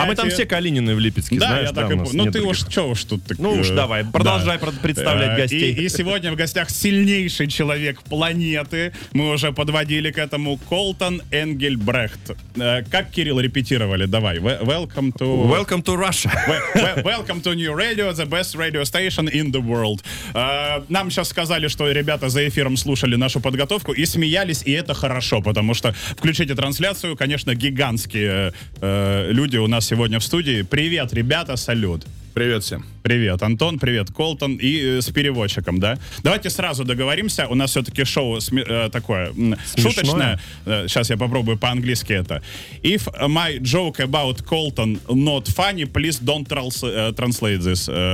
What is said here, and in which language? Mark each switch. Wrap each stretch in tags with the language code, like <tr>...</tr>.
<ru>А мы там все Калинины в Липецке, да, знаешь? Да, я так и понял. Ну ты уж, что уж тут? Ну уж давай, продолжай представлять гостей. И сегодня в гостях сильнейший человек планеты. Мы уже подводили к этому. Колтон Энгельбрехт. Как, Кирилл, репетировали? Давай.</ru> <en>Welcome to Russia. Welcome to New Radio, the best radio station in the world.</en> <ru>Нам сейчас сказали, что ребята за эфиром слушали нашу подготовку и смеялись, и это хорошо, потому что включите трансляцию, конечно, гигантские люди у нас сегодня в студии. Привет, ребята, салют. Привет всем. Привет, Антон, привет, Колтон. И с переводчиком, да? Давайте сразу договоримся. У нас все-таки шоу такое смешное. Шуточное. Сейчас я попробую по-английски это.</ru> <en>If my joke about Colton not funny, please don't translate this.</en>